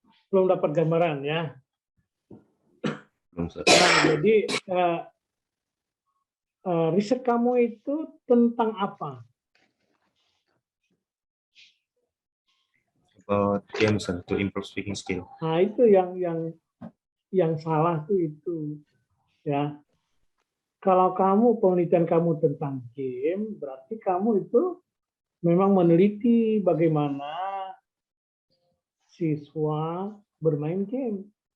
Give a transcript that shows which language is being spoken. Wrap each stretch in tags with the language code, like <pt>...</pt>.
<id>Belum dapat gambaran ya. Belum, sir. Nah, jadi riset kamu itu tentang apa?</id> <en>About games, sir, to improve speaking skill.</en> <id>Nah, itu yang salah tuh itu ya. Kalau penelitian kamu tentang game, berarti kamu itu memang meneliti bagaimana siswa bermain game.</id>